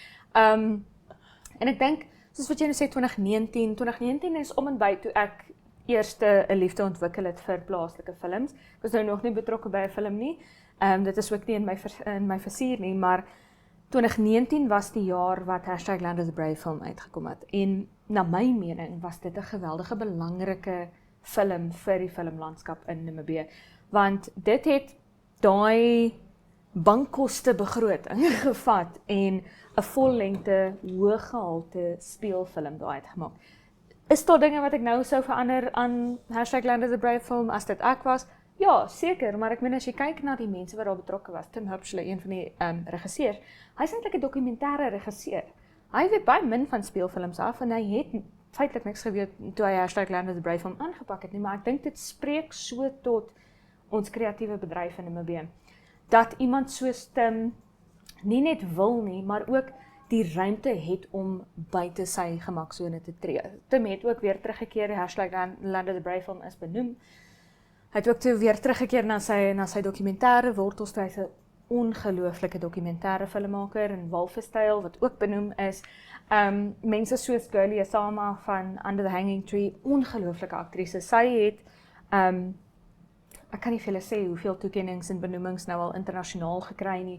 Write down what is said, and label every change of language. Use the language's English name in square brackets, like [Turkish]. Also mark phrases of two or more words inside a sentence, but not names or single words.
[Afrikaans] En ek dink, soos wat jy nou sê, 2019 is om en by toe ek eers 'n liefde ontwikkel het vir plaaslike films. Ek was nou nog nie betrokke by 'n film nie. Dit is ook nie in my vizier nie, maar 2019 was die jaar wat #Land of the Brave film uitgekom het. En na my mening was dit 'n geweldige belangrike film vir die filmlandskap in Namibië, want dit het daai bankkoste begroting gevat en 'n vollengte hoëgehalte speelfilm daai uitgemaak. Is daar dinge wat ek nou sou verander aan #Land of the Brave film as dit ek was? Ja, seker, maar ek meen as jy kyk na die mense wat daar betrokke was, Tim Hupschle, een van die regisseurs, hy's eintlik 'n dokumentêre regisseur. Hy weet baie min van speelfilms af en hy het feitelik niks geweet toe hy #Land of the Brave film aangepak het nie, maar ek dink dit spreek so tot ons kreatiewe bedryf in Namibië, dat iemand soos Tim nie net wil nie, maar ook die ruimte het om buite sy gemaksone te tree. Tim het ook weer teruggekeer, #Land of the Brave film is benoem. Hy het ook toe weer teruggekeer na sy dokumentêre wortels, toe hy 'n ongelooflike dokumentêre filmmaker in walvisstyl wat ook benoem is. Mense soos Girlie Asama van Under the Hanging Tree, ongelooflike aktrise. Sy het ek kan nie vir julle sê hoeveel toekennings en benoemings nou al internasionaal gekry nie.